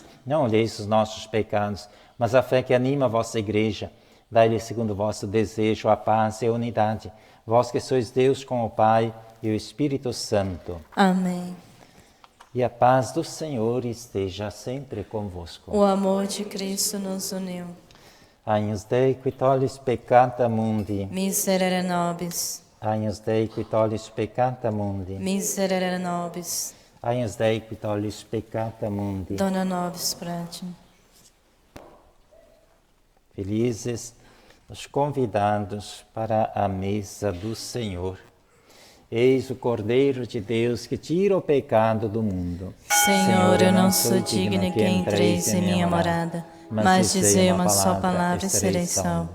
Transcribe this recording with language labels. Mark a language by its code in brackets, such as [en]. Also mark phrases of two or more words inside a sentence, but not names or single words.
[pt] Não olheis os nossos pecados, mas a fé que anima a vossa Igreja. Dai-lhe, segundo o vosso desejo, a paz e a unidade. Vós que sois Deus com o Pai e o Espírito Santo. Amém. E a paz do Senhor esteja sempre convosco. O amor de Cristo nos uniu. [la] Agnus Dei qui tollis peccata mundi. Miserere nobis. Agnus Dei qui tollis peccata mundi. Miserere nobis. Agnus Dei qui tollis peccata mundi. Dona nobis pratim. [pt] Felizes os convidados para a mesa do Senhor. Eis o Cordeiro de Deus que tira o pecado do mundo. Senhor, eu não sou digna que entreis em minha morada, mas dizei uma só palavra e serei salvo.